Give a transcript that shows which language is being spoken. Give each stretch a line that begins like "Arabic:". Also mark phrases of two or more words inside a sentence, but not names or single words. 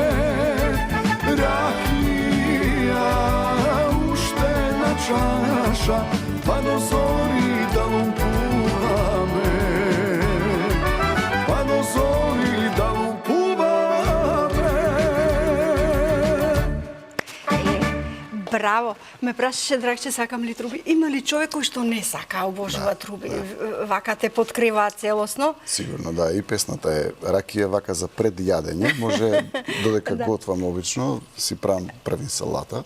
Macedonian: Rakija, uštena čaša, pa do zori da lumpuva me. Pa do zori da lumpuva me. Браво! Ме прашаше Драгче, сакам ли труби? Има ли човек кој што не сака обожува труби? Вака те подкрива целосно? Сигурно, да. И песната е ракија вака за пред јадење. Може, додека готвам обично, си правам првин салата.